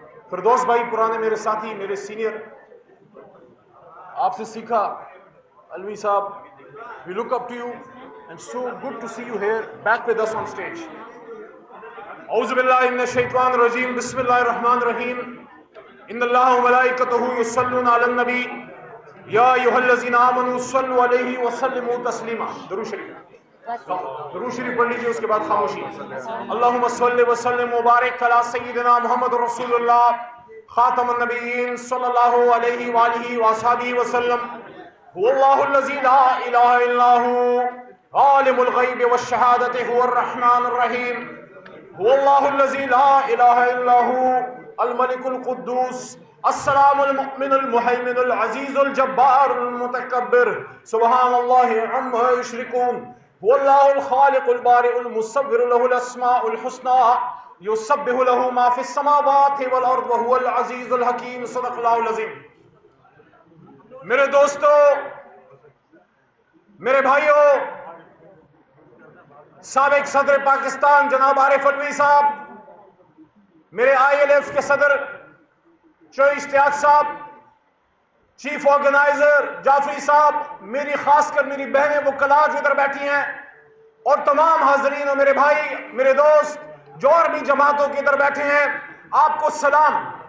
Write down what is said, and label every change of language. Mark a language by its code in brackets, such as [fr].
[ur] فردوس بھائی پرانے میرے ساتھی, میرے سینئر, آپ سے سیکھا. [en] الوی صاحب, we look up to you and so good to see you here back with us on stage. [ar] اعوذ باللہ من الشیطان الرجیم, بسم اللہ الرحمن الرحیم. ان اللہ وملائکتہ یصلون علی النبی یا ایھا الذین آمنوا صلوا علیہ وسلموا تسلیما. [ur] درود شریف, درود شریف پڑھ لیجیے, اس کے بعد خاموشی. [ar] اللہم صل وسلم وبارک علی سیدنا محمد رسول اللہ خاتم النبیین صلی اللہ علیہ وآلہ وصحبہ وسلم. هو الله الذي لا إله إلا هو عالم الغيب والشهادة هو الرحمن الرحيم. هو الله الذي لا إله إلا هو الملك القدوس السلام المؤمن المهيمن العزيز الجبار المتكبر سبحان الله عما يشركون. هو الله الخالق البارئ المصور له الأسماء الحسنى يسبح له ما في السماوات والأرض وهو العزيز الحكيم. صدق الله العظيم. [ur] میرے دوستو, میرے بھائیوں, سابق صدر پاکستان جناب عارف الوی صاحب, میرے آئی ایل ایف کے صدر چوئی اشتیاق صاحب, چیف آرگنائزر جعفری صاحب, میری خاص کر میری بہنیں وکلاء جو ادھر بیٹھی ہیں, اور تمام حاضرین اور میرے بھائی میرے دوست جو اور بھی جماعتوں کے ادھر بیٹھے ہیں, آپ کو سلام.